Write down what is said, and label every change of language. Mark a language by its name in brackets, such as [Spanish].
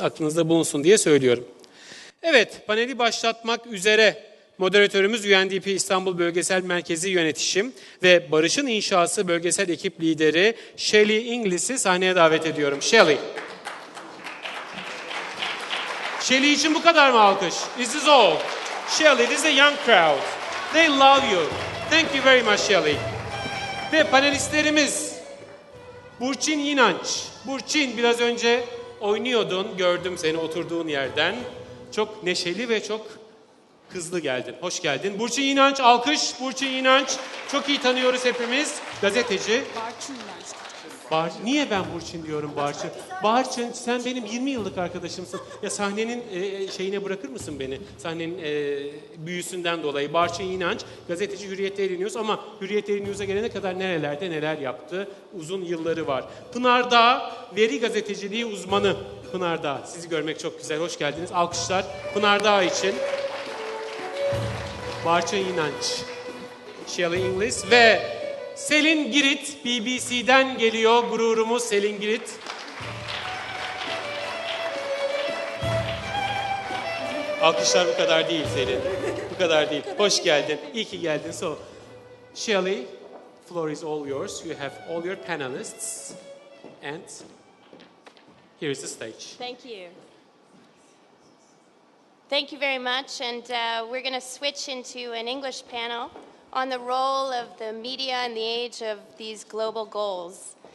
[Turkish] Aklınızda bulunsun diye söylüyorum. Evet, paneli başlatmak üzere moderatörümüz UNDP İstanbul Bölgesel Merkezi Yönetişim ve Barış'ın İnşası Bölgesel Ekip Lideri Shelley Inglis'i sahneye davet ediyorum. Shelley. Shelley için bu kadar mı alkış? [English] This is all. Shelley, this is a young crowd. They love you. Thank you very much, Shelley. [Turkish] Ve panelistlerimiz Burçin İnanç. Burçin, biraz önce oynuyordun, gördüm seni oturduğun yerden. Çok neşeli ve çok hızlı geldin. Hoş geldin. Burçin İnanç, alkış. Burçin İnanç, çok iyi tanıyoruz hepimiz. Gazeteci. Niye ben Burçin diyorum Barçın? Barçın, sen benim 20 yıllık arkadaşımsın. Ya sahnenin şeyine bırakır mısın beni? Sahnenin büyüsünden dolayı. Barçın İnanç, gazeteci Hürriyet Daily News ama Hürriyet Daily News'a gelene kadar nerelerde neler yaptı? Uzun yılları var. Pınar Dağ, veri gazeteciliği uzmanı. Pınar Dağ, sizi görmek çok güzel. Hoş geldiniz. Alkışlar Pınar Dağ için. Barçın İnanç, Shelley Inglis ve Selin Girit, BBC'den geliyor gururumuz Selin Girit. Alkışlar bu kadar değil Selin, bu kadar değil. Hoş geldin, iyi ki geldin. [English] So, Shelley, floor is all yours. You have all your panelists and here is the stage. Thank you. Thank you very much, and we're going to switch into an English panel on the role of the media in the age of these global goals.